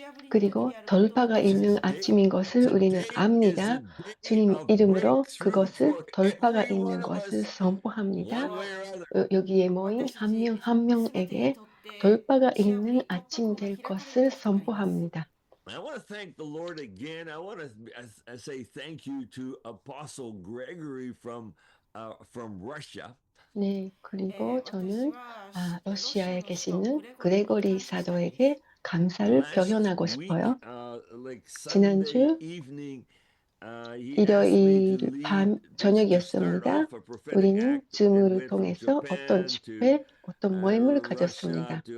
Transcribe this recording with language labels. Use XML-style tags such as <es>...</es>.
<ko>그리고 돌파가 있는 아침인 것을 우리는 압니다. 주님 이름으로 그것을 돌파가 있는 것을 선포합니다. 여기에 모인 한 명 한 명에게 돌파가 있는 아침 될 것을 선포합니다.</ko> <en>I want to thank the Lord again. I want to say thank you to Apostle Gregory from Russia.</en> <ko>네, 그리고 저는 러시아에 계시는 그레고리 사도에게 감사를 표현하고 싶어요. 지난주 일요일 밤 저녁이었습니다. 우리는 줌을 통해서 어떤 집회, 어떤 모임을 가졌습니다.</ko>